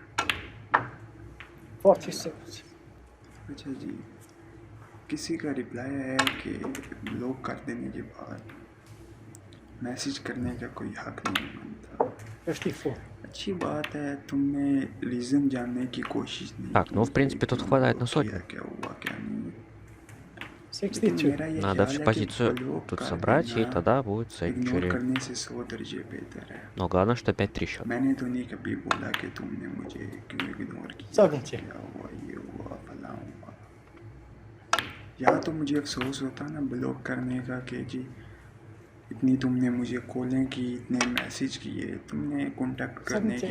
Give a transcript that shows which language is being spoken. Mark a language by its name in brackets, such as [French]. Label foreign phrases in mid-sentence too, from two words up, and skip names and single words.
[Urdu] 46. اچھا جی کسی کا رپلائی ہے کہ بلاک کر دینے کے بعد میسج کرنے کا کوئی حق نہیں بنتا 54. اچھی بات ہے تم نے ریزن جاننے کی کوشش نہیں [Russian] Так, ну, в [Urdu] کی [Russian] принципе, [Urdu] کہ [Russian] тут [Urdu] کیوں [Russian] хватает на [Urdu] بلاک کیا [Russian] сотню. [Urdu] کیا ہوا کیا نہیں لیکن 62. میرا یہ [Russian] Надо [Urdu] خیال [Russian] всю [Urdu] ہے کہ [Russian] позицию [Urdu] بلاک [Russian] тут [Urdu] کر [Russian] собрать, и [Urdu] دینا [Russian] тогда будет [Urdu] اگنور [Russian] сенчури. [Urdu] کرنے سے 100 درجے بہتر ہے [Russian] Но главное, что опять 3 счета. [Urdu] میں نے تو نہیں کبھی بولا کہ تم نے مجھے کیوں اگنور کیا 70. کیا ہوا یہ ہوا فلاں ہوا یا تو مجھے افسوس ہوتا نا بلاک کرنے کا کہ جی اتنی تم نے مجھے کالیں کی اتنے میسیج کیے تم نے کانٹیکٹ کرنے کی